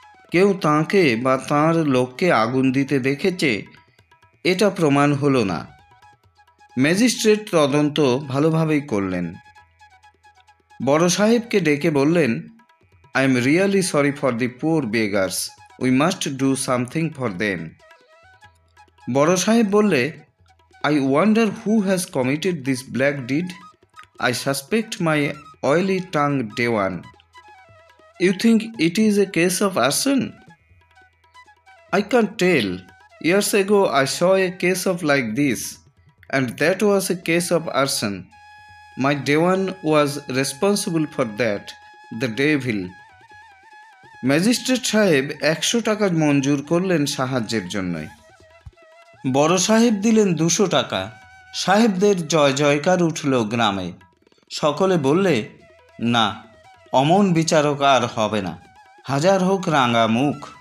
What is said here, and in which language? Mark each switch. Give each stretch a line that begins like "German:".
Bangla: কেউ তাঁকে বা তাঁর লোককে আগুন দিতে দেখেছে, এটা প্রমাণ হলো না। ম্যাজিস্ট্রেট তদন্ত ভালোভাবেই করলেন। বড় সাহেবকে ডেকে বললেন,
English: I am really sorry for the poor beggars, we must do something for them.
Bangla: বড় সাহেব বললে,
English: I wonder who has committed this black deed. I suspect my oily tongued Dewan. You think it is a case of arson? I can't tell. Years ago I saw a case of like this, and that was a case of arson. My Dewan was responsible for that, the devil.
Bangla: Magistrate সাহেব 100 টাকা মঞ্জুর করলেন সাহায্যের জন্য। বড় সাহেব দিলেন 200 টাকা। সাহেবদের জয় জয়কার উঠল গ্রামে। সকলে বললে, না, অমন বিচারক আর হবে না, হাজার হোক রাঙা মুখ।